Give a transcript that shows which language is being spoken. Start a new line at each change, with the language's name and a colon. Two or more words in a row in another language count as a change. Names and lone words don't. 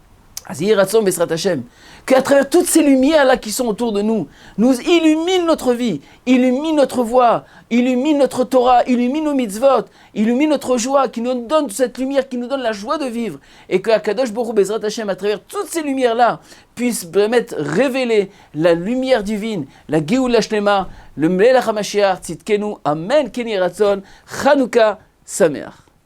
French: Qu'à travers toutes ces lumières-là qui sont autour de nous, nous illumine notre vie, illumine notre voix, illumine notre Torah, illumine nos mitzvot, illumine notre joie, qui nous donne cette lumière, qui nous donne la joie de vivre. Et que Akadosh Baruch Hu
Hebrew: בעזרת השם,
French: à travers toutes ces lumières-là, puisse permettre révéler la lumière divine, la
Hebrew: גאולה שלמה,
French: le
Hebrew: מלך המשיח, צדקנו, אמן, כני רצון, חנוכה שמח.